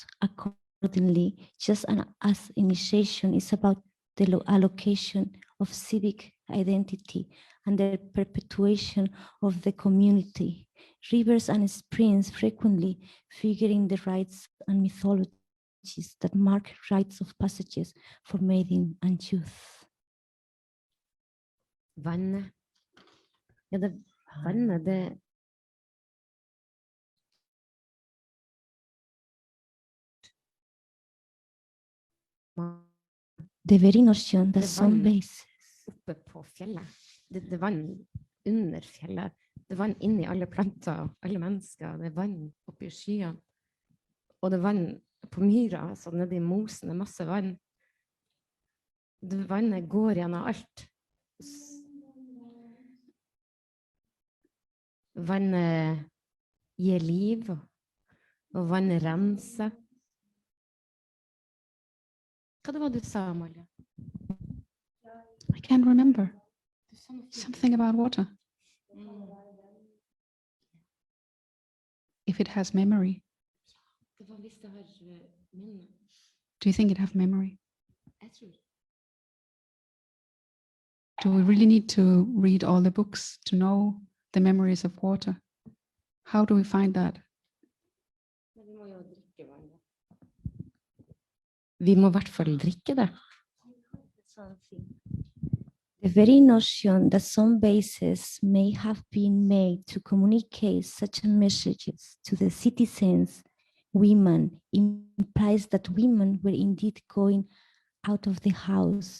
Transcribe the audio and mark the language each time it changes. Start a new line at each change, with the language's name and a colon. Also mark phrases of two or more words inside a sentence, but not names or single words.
English: Accordingly, just as initiation is about the allocation of civic identity and the perpetuation of the community. Rivers and springs frequently figure in the rites and mythologies that mark rites of passages for maiden and youth.
Norwegian: Vannet. Ja, det vannet, det
English: The very notion that The some one- bases
Norwegian: oppe på fjellet. Det er vann under fjellet. Det er vann inni alle planter, alle mennesker. Det er vann oppe i skyene. Og det er vann på myra, så nede i mosen er masse vann. Vannet går gjennom alt. Vannet gir liv, og vannet renser. Hva det var du sa, Amalie?
English: I can't remember.
Norwegian: Du sa noe fint.
English: Something about water. If it has memory.
Norwegian: Det var hvis det har minne.
English: Do you think it has memory?
Norwegian: Jeg tror
English: Do we really need to read all the books to know the memories of water? How do we find that?
Norwegian: Men vi må jo drikke vannet. Vi må i hvert fall drikke det.
English: the very notion that some bases may have been made to communicate such messages to the citizens, women, implies that women were indeed going out of the house.